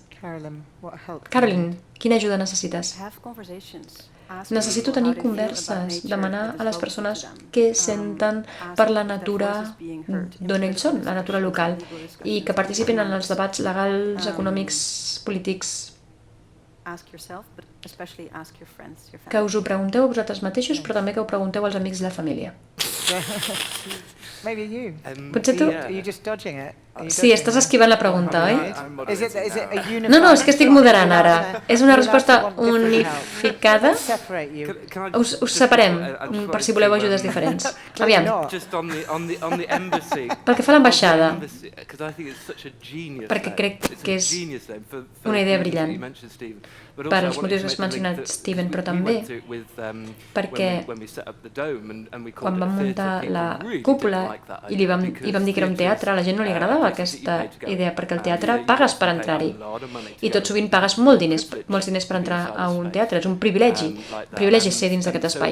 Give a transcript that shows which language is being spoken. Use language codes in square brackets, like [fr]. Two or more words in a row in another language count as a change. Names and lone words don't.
[ca] Carolyn, quina ajuda necessites? Necessito tenir converses, demanar a les persones què senten per la natura d'on ells són, la natura local, i que participin en els debats legals, econòmics, polítics. Que us ho pregunteu a vosaltres mateixos, però també que ho pregunteu als amics i la família. [en] Maybe you. [ca] Potser tu? [en] Are you just dodging it? [ca] Sí, estàs esquivant la pregunta, oi? [en] Is it a unified... [ca] No, és que estic moderant ara. És una resposta unificada. Us separem, per si voleu ajudes diferents. Aviam. Pel que fa a l'ambaixada, perquè crec que és una idea brillant, per als motius que has mencionat, Steven, però també perquè quan vam muntar la cúpula i li vam dir que era un teatre, a la gent no li agradava aquesta idea, perquè el teatre pagues per entrar-hi i tot sovint pagues molts diners per entrar a un teatre, és un privilegi ser dins d'aquest espai.